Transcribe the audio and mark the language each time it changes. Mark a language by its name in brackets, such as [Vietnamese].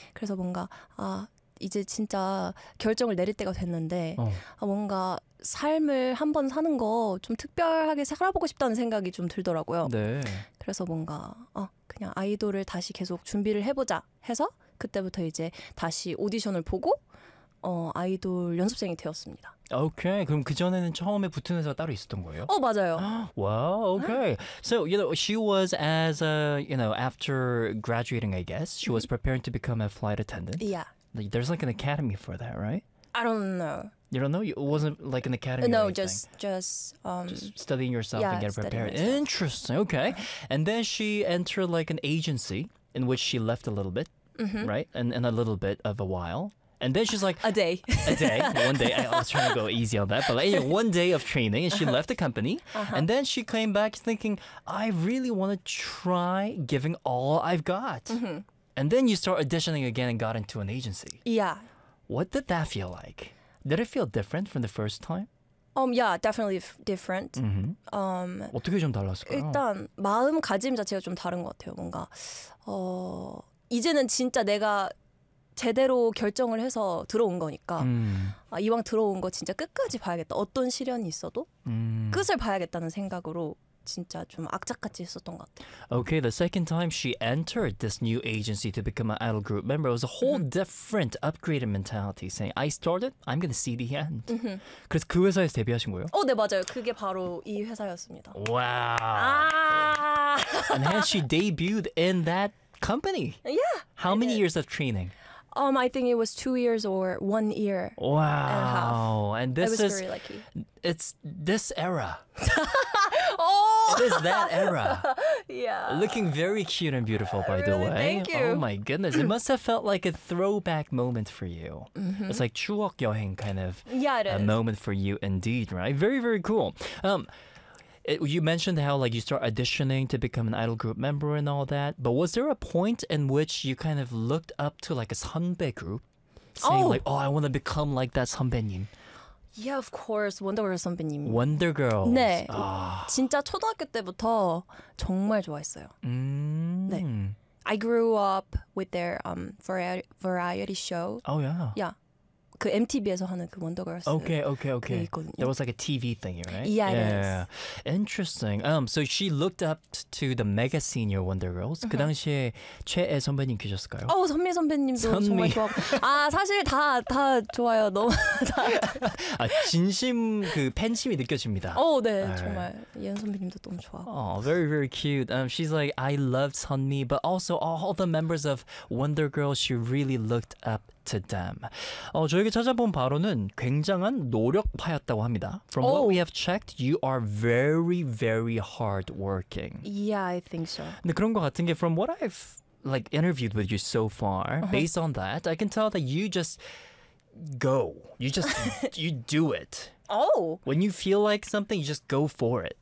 [Korean] 그래서 뭔가 이제 진짜 결정을 내릴 때가 됐는데 뭔가 삶을 한번 사는 거 좀 특별하게 살아보고 싶다는 생각이 좀 들더라고요. 네. 그래서 뭔가 그냥 아이돌을 다시 계속 준비를 해보자 해서 그때부터 이제 다시 오디션을 보고 아이돌 연습생이 되었습니다. 오케이. [English] Okay. [Korean] 그럼 그전에는 처음에 붙은 회사가 따로 있었던 거예요? 맞아요. [English] Wow, okay. So, you know, she was as a, you know, after graduating, I guess, she was preparing to become a flight attendant. Yeah. There's like an academy for that, right? I don't know. You don't know? It wasn't like an academy No, or anything. Just studying yourself yeah, and getting prepared. Myself. Interesting, okay. And then she entered like an agency in which she left a little bit, mm-hmm. right? And a little bit of a while. And then she's like... A day. One day. I was trying to go easy on that. But like, yeah, one day of training and she left the company. Uh-huh. And then she came back thinking, I really want to try giving all I've got. Mm-hmm. And then you start auditioning again and got into an agency. Yeah. What did that feel like? Did it feel different from the first time? Yeah, definitely different. [Korean] Mm-hmm. 어떻게 좀 달랐을까요? 일단 마음가짐 자체가 좀 다른 것 같아요. 뭔가 이제는 진짜 내가 제대로 결정을 해서 들어온 거니까 이왕 들어온 거 진짜 끝까지 봐야겠다. 어떤 시련이 있어도 끝을 봐야겠다는 생각으로 진짜 좀 악착같이 했었던 것 같아요. [English] Okay, the second time she entered this new agency to become an idol group member, it was a whole different upgraded mentality saying, I started, I'm gonna see the end. [Korean] 그래서 그 회사에서 데뷔하신 거예요? 네, 맞아요. 그게 바로 이 회사였습니다. [English] Wow! And then she debuted in that company. Yeah! How many years of training? I think it was 2 years or 1 year. Wow. And a half. And this I was is, very lucky. It's this era. Oh! It is that era. Yeah. Looking very cute and beautiful, by really? The way. Thank you. Oh my goodness. It must have felt like a throwback moment for you. Mm-hmm. It's like [Korean] 추억 여행 [English] kind of yeah, it a is. Moment for you indeed, right? Very, very cool. You mentioned how like you start auditioning to become an idol group member and all that. But was there a point in which you kind of looked up to like a 선배 group? Saying like, I want to become like that 선배님. Yeah, of course. Wonder Girls 선배님. Wonder Girls. [Korean] 네. 아. 진짜 초등학교 때부터 정말 좋아했어요. 네. [English] I grew up with their variety show. Oh, yeah. Yeah. [Korean] 그 MTV에서 하는 그 Wonder Girls. [English] Okay, okay, okay. That was like a TV thingy, right? Yeah, yeah. Interesting. So she looked up to the mega senior Wonder Girls. Uh-huh. [Korean] 그 당시에 최애 선배님 계셨을까요? 선배님도 정말 좋아하고. 사실 다 좋아요. 너무 다. 진심 그 팬심이 느껴집니다. 네. 정말 예은 선배님도 너무 좋아하고. [English] Very very cute. She's like I loved Sunmi, but also all the members of Wonder Girls she really looked up to them. [Korean] 저에게 찾아본 바로는 굉장한 노력파였다고 합니다. [English] From what we have checked, you are very, very hardworking. Yeah, I think so. [Korean] 근데 그런 것 같은 게 [English] from what I've like interviewed with you so far, uh-huh. based on that, I can tell that you just go. You just you do it. When you feel like something, you just go for it.